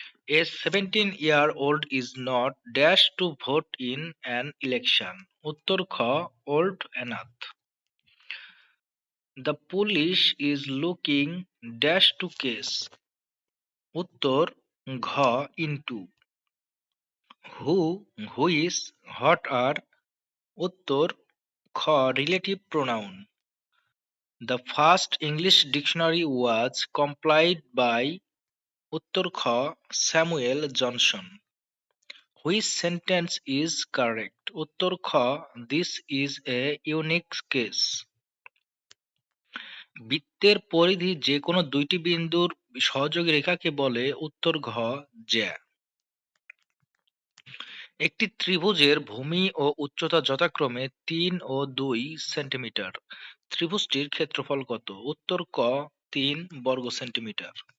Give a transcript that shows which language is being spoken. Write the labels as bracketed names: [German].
[English] A 17-year-old is not dash to vote in an election. [Bangla] উত্তর খ, [English] old enough. The police is looking dash to case. [Bangla] উত্তর ঘ, [English] into. Who, which, what are? [Bangla] উত্তর খ, [English] relative pronoun. The first English dictionary was compiled by [Bangla] উত্তর খ, [English] Samuel Johnson. Which sentence is correct? [Bangla] উত্তর খ, [English] this is a unique case. [Bangla] বৃত্তের পরিধি যে কোনো দুইটি বিন্দুর সহযোগী রেখাকে বলে? উত্তর ঘ, জ্যা। একটি ত্রিভুজের ভূমি ও উচ্চতা যথাক্রমে ৩ ও ২ সেন্টিমিটার। ত্রিভুজটির ক্ষেত্রফল কত? উত্তর ক, ৩ বর্গ সেন্টিমিটার।